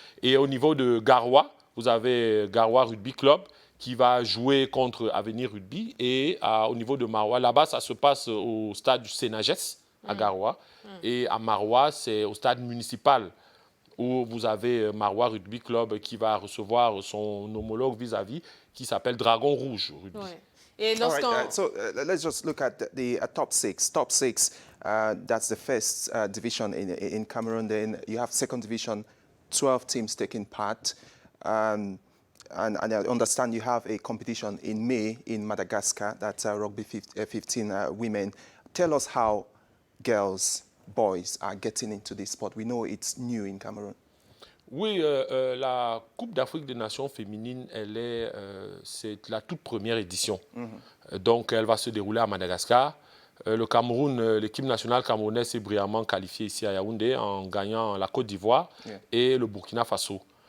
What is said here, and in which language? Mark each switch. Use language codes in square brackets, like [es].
[fr] Et au niveau de Garua, vous avez Garua Rugby Club qui va jouer contre Avenir Rugby. Et au niveau de Marwa, là-bas, ça se passe au stade du Sénagès à Garua. Et à Marwa, c'est au stade municipal, où vous avez Marwa Rugby Club qui va recevoir son homologue vis-à-vis qui s'appelle Dragon Rouge Rugby. Ouais. Et [en] So let's just look at the top 6. Top 6, that's the first division in Cameroon. Then you have second division, 12 teams taking part. And I understand you have a competition in May in Madagascar, that's Rugby 15 women. Tell us how boys are getting into this sport. We know it's new in Cameroon. [fr] Oui, la Coupe d'Afrique des Nations féminines, c'est la toute première édition. Donc, elle va se dérouler à Madagascar. Le Cameroun, l'équipe nationale camerounaise s'est brillamment qualifiée ici à Yaoundé en gagnant la Côte d'Ivoire et le Burkina Faso.